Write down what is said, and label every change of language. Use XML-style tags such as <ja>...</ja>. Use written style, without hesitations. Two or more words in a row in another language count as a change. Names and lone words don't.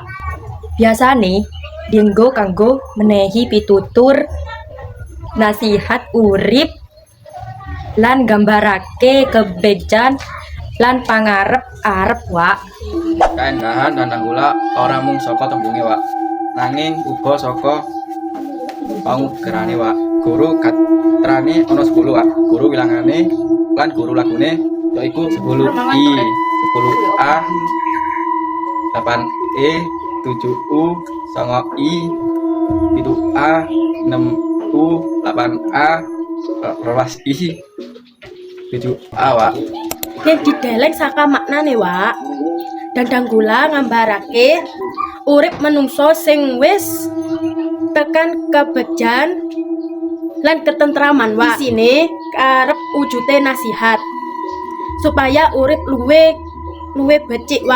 <jv>Biasane dienggo kanggo menehi pitutur, nasihat urip, lan gambarake kebejan lan pangarep-arep, Wak. Kaendahan Dandang Gula ora mung saka tembunge, Wak, nanging uga saka pangugerane, Wak. Guru katrane ana 10, Wak. Guru wilangane lan guru lagune yaiku 10I, 10A, 8E, 7U, 9I, 7A, 6U, 8A, 12I, 7A, Wak. Yen dideleng saka maknane Wak, Dandang Gula nggambarake urip menungso sing wis tekan kebejan lan ketentraman Wak. Isine karep wujute nasihat supaya urip luwe becik Wak.</jv>